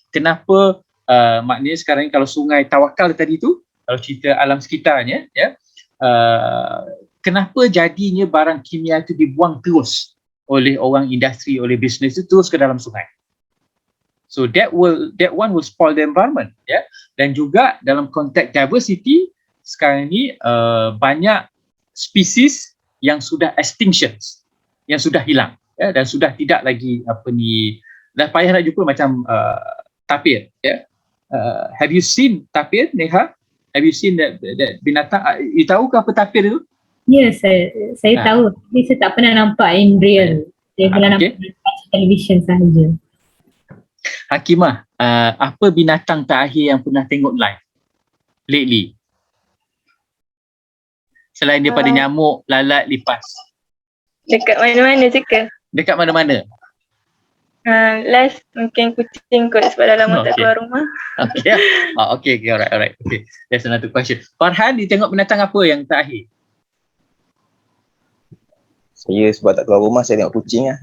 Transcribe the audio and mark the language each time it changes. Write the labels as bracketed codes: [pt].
[ms] Kenapa maknanya sekarang kalau sungai Tawakal tadi tu, kalau cerita alam sekitarnya, ya, kenapa jadinya barang kimia itu dibuang terus oleh orang industri, oleh bisnes itu terus ke dalam sungai? [en] So that one will spoil the environment, ya. [ms] Dan juga dalam konteks diversity sekarang ni banyak spesies yang sudah extinctions, yang sudah hilang, ya, dan sudah tidak lagi dah payah nak jumpa macam tapir, ya. [en] Have you seen tapir, Neha? Have you seen that binatang? [ms] You tahu ke apa tapir itu? Ya, saya tahu. Tapi saya tak pernah nampak [en] in real. [ms] Saya pernah nampak di television sahaja. Hakimah, apa binatang terakhir yang pernah tengok live lately? Selain daripada nyamuk, lalat, lipas. Dekat mana-mana je ke? Dekat mana-mana? Last mungkin kucing kot sebab dah lama tak keluar rumah. [en] Okay. Okay, alright. Okay, that's another question. [ms] Farhan, dia tengok binatang apa yang terakhir? Saya sebab tak keluar rumah, saya tengok kucing lah.